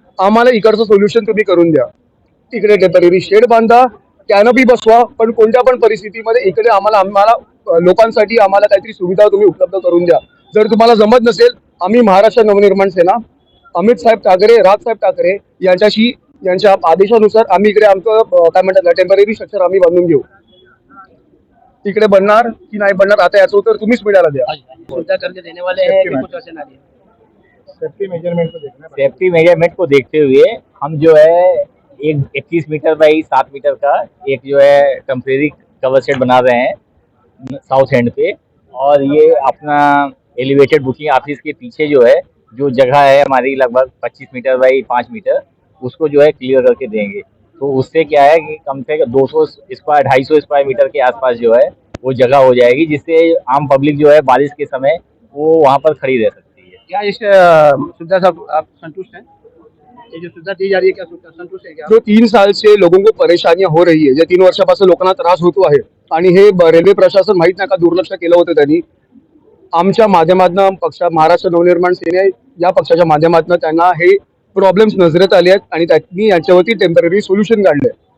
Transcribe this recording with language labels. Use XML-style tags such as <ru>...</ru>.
<mr>आम्हाला इकडचं सोल्युशन तुम्ही करून द्या। इकडे टेम्पररी शेड बांधा, कॅनोपी बसवा, पण कोणत्या पण परिस्थितीमध्ये इकडे आम्हाला लोकांसाठी आम्हाला काहीतरी सुविधा तुम्ही उपलब्ध करून द्या। जर तुम्हाला जमत नसेल, आम्ही महाराष्ट्र नवनिर्माण सेना अमित साहेब ठाकरे, राजसाहेब ठाकरे यांच्या आदेशानुसार आम्ही इकडे आमचं काय म्हणतात टेम्पररी स्ट्रक्चर आम्ही बांधून घेऊ। इकडे बनणार की नाही बनणार आता याचं उत्तर तुम्हीच मीडियाला द्या।</mr> <hi>सुविधा करके देने वाले हैं कि कुछ वचन आ रही है?</hi> <en>safety</en> <hi>मेजरमेंट को देखते हुए हम जो है एक 21 मीटर बाई 7 मीटर का एक जो है टेम्परेरी कवर सेट बना रहे हैं साउथ एंड पे। और ये अपना एलिवेटेड बुकिंग ऑफिस के पीछे जो है जो जगह है हमारी लगभग 25 मीटर बाई 5 मीटर, उसको जो है क्लियर करके देंगे। तो उससे क्या है कि कम से कम 200 स्क्वायर 250 स्क्वायर मीटर के आसपास जो है वो जगह हो जाएगी, जिससे आम पब्लिक जो है बारिश के समय वो वहाँ पर खड़ी रह सकती है। क्या इस सुविधा से आप संतुष्ट हैं? ये जो सुविधा दी जा रही है, क्या संतुष्ट है क्या? जो 3 साल से लोगों को परेशानियां हो रही है,</hi> <mr>जे 3 वर्षापासून लोकांना त्रास होतो आहे आणि हे रेल्वे प्रशासन माहित नाही का दुर्लक्ष केलं होतं त्यांनी। आमच्या माध्यमातून महाराष्ट्र नवनिर्माण सेना या पक्षाच्या माध्यमातून त्यांना हे प्रॉब्लेम्स नजरेत आले आहेत आणि त्यांनी यांच्यावरती टेम्पररी सोल्युशन काढले।</mr>